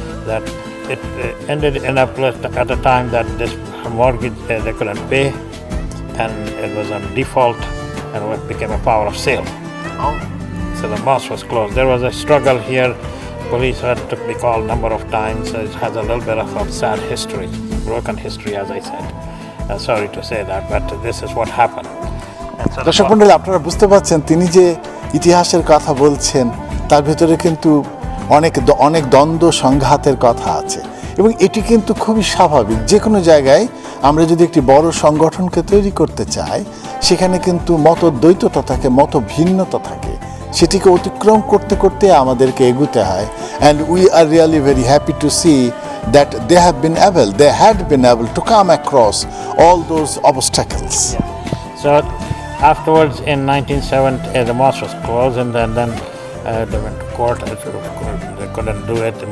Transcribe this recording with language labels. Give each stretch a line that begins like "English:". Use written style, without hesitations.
English: That it ended in a place at a time that this mortgage they couldn't pay, and it was on default, and it became a power of sale. So the mosque was closed. There was a struggle here. Police had to be called a number of times. It has a little bit of a sad history, broken history, as I said. Sorry to say that, but this is what happened.
Bangla: দর্শক মণ্ডলী, আপনারা বুঝতে পারছেন তিনি যে ইতিহাসের কথা বলছেন তার ভিতরে কিন্তু অনেক দ্বন্দ্ব সংঘাতের কথা আছে, এবং এটি কিন্তু খুবই স্বাভাবিক। যে কোনো জায়গায় আমরা যদি একটি বড় সংগঠনকে তৈরি করতে চাই, সেখানে কিন্তু মতদ্বৈততা থাকে, মত ভিন্নতা থাকে, সেটিকে অতিক্রম করতে করতে আমাদেরকে এগুতে হয়।
English: And we are really very happy to see that they had been able to come across all those obstacles. So afterwards in 1970 the mosque was closed, and then they went to court. They couldn't do it.